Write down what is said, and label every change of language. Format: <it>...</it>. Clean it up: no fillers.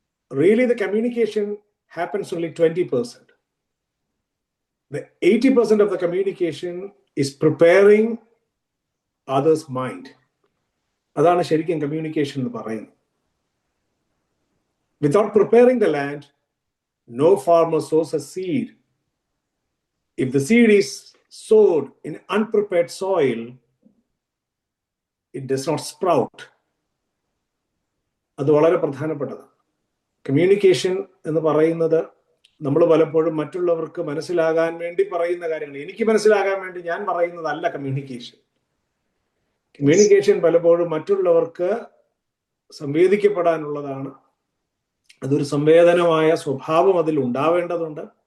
<en>Really the communication happens only 20%. The 80% of the communication is preparing others' mind.</en> <ml>അതാണ് ശരിക്കും communication എന്ന് പറയുന്നത്.</ml> <en>Without preparing the land, no farmer sows a seed. If the seed is sowed in unprepared soil, it does not sprout.</en> <ml>അത് വളരെ പ്രധാനപ്പെട്ടതാണ്. Communication എന്ന് പറയുന്നത് നമ്മൾ പലപ്പോഴും മറ്റുള്ളവർക്ക് മനസ്സിലാകാൻ വേണ്ടി പറയുന്ന കാര്യങ്ങൾ, എനിക്ക് മനസ്സിലാകാൻ വേണ്ടി ഞാൻ പറയുന്നതല്ല കമ്മ്യൂണിക്കേഷൻ. കമ്മ്യൂണിക്കേഷൻ പലപ്പോഴും മറ്റുള്ളവർക്ക് സംവേദിക്കപ്പെടാനുള്ളതാണ്. അതൊരു സംവേദനമായ സ്വഭാവം അതിൽ ഉണ്ടാവേണ്ടതുണ്ട്.</ml>